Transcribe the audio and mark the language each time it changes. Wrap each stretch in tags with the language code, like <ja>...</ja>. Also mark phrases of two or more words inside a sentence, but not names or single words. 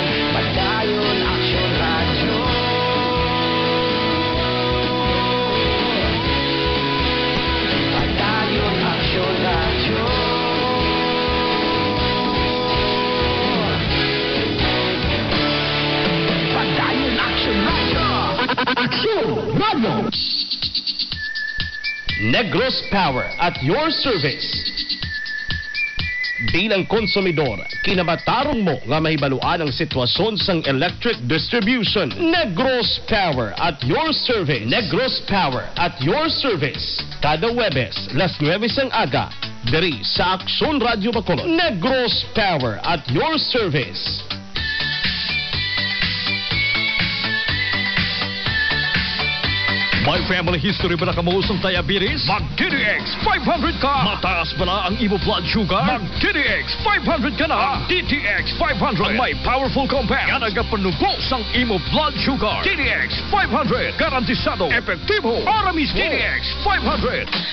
<hil>Padayon Action Radio. Padayon Action Radio. Padayon Action Radio. Action Radio!</hil> <en>Negros Power at your service.</en> <hil>Bilang konsumidor, kinamatarong mo nga mahibaluan ang sitwasyon sang electric distribution.</hil> <en>Negros Power at your service. Negros Power at your service.</en> <hil>Kada Webes, las 9 ang aga, diri sa Action Radio Bacolod.</hil> <en>Negros Power at your service.</en> <hil>May</hil> <en>family history</en> <hil>ba na kamuusong diabetes? Mag-DDX 500 ka! Mataas ba na ang imo</hil> <en>blood sugar?</en> <hil>Mag-DDX 500 ka na! Ang DTX 500 ang may</hil> <en>powerful compound</en> <hil>nga nagapanubos ang imo</hil> <en>blood sugar.</en> <hil>DDX 500 garantisado, epektibo, Aramis DDX 500.</hil>